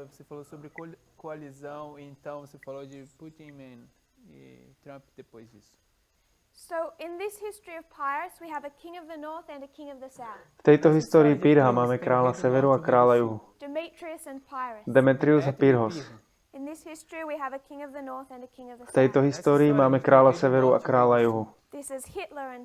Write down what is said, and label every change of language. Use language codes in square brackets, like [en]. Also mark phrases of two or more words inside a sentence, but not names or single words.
[pt] Você falou sobre coalizão, e então você falou de Putin e Trump depois disso. [sk] V tejto histórii Pyrrha máme kráľa severu a kráľa juhu. Demetrius a Pyrrhos. V tejto histórii máme kráľa severu a kráľa juhu.